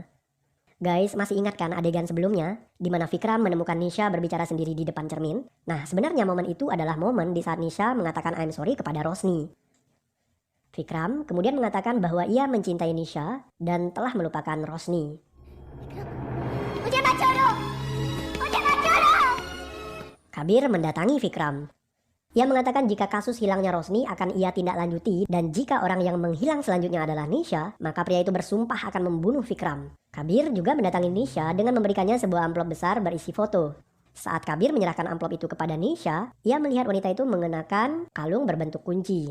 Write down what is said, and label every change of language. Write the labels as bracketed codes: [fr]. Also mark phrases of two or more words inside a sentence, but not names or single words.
[id] Guys, masih ingat kan adegan sebelumnya, di mana Vikram menemukan Nisha berbicara sendiri di depan cermin? Nah, sebenarnya momen itu adalah momen di saat Nisha mengatakan [en] I'm sorry [id] kepada Rosni. Vikram kemudian mengatakan bahwa ia mencintai Nisha dan telah melupakan Rosni. [hi] मुझे मत छोड़ो, मुझे मत छोड़ो। [id] Kabir mendatangi Vikram. Ia mengatakan jika kasus hilangnya Rosni akan ia tindak lanjuti dan jika orang yang menghilang selanjutnya adalah Nisha, maka pria itu bersumpah akan membunuh Vikram. Kabir juga mendatangi Nisha dengan memberikannya sebuah amplop besar berisi foto. Saat Kabir menyerahkan amplop itu kepada Nisha, ia melihat wanita itu mengenakan kalung berbentuk kunci.